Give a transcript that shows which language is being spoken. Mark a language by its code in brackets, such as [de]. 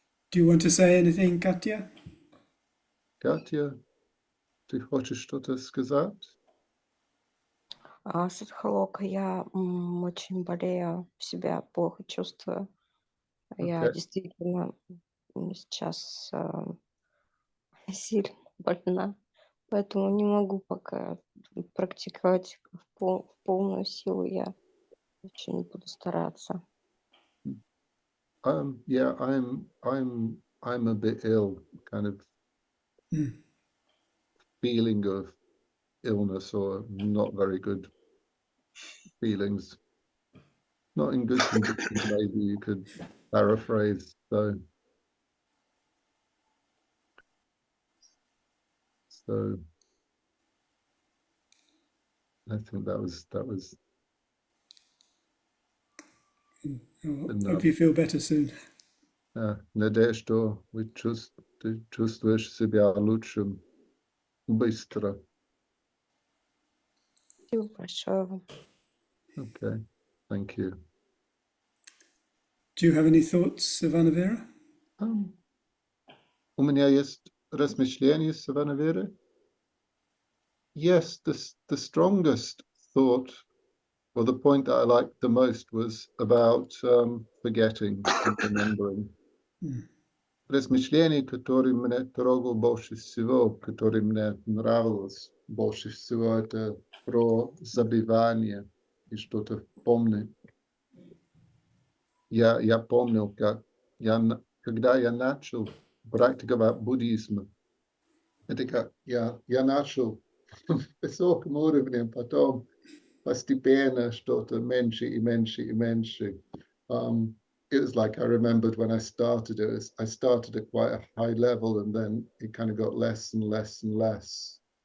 [en] Do you want to say anything, Katya? [ru] Катя, ты хочешь что-то сказать? Саддхалока, я очень болею, себя плохо чувствую. Я [en] Okay. [ru] действительно сейчас сильно больна, поэтому не могу пока практиковать в полную силу. Я очень буду стараться. [en] Yeah, I'm a bit ill, kind of feeling of illness or not very good feelings. Not in good condition, maybe you could paraphrase. So So I think that was I enough. hope you feel better soon. [ru] Надеюсь, что ты чувствуешь себя лучше быстро. Спасибо большое вам. [en] Okay, thank you. Do you have any thoughts, Savannah Vera? [ru] У меня есть размышления, Savannah Vera. [en] Yes, the strongest thought, or the point that I liked the most, was about forgetting and remembering. [ru] Размышление, которое мне трогало больше всего, которое мне нравилось больше всего, это про забывание и что-то помнить. Я помнил, когда я начал практиковать буддизм, это как я начал высоким уровнем, потом постепенно что-то меньше и меньше и меньше. [en] It was like I remembered when I started it, I started at quite a high level and then it kind of got less and less and less.